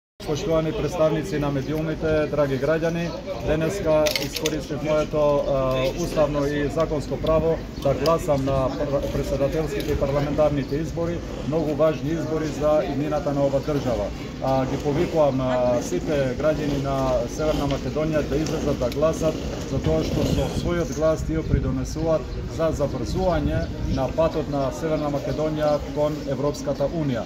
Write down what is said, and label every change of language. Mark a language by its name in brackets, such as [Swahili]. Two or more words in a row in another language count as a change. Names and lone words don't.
[Macedonian] поштовани претставници на медиумите, драги граѓани, денеска искористам moето уставно и законско право да гласам на председателските и парламентарните избори, многу важни избори за иднината на ова држава. Ги повикувам сите граѓани на Северна Македонија да излезат да гласат, затоа што со својот глас тие придонесуваат за забрзување на патот на Северна Македонија кон Европската Унија.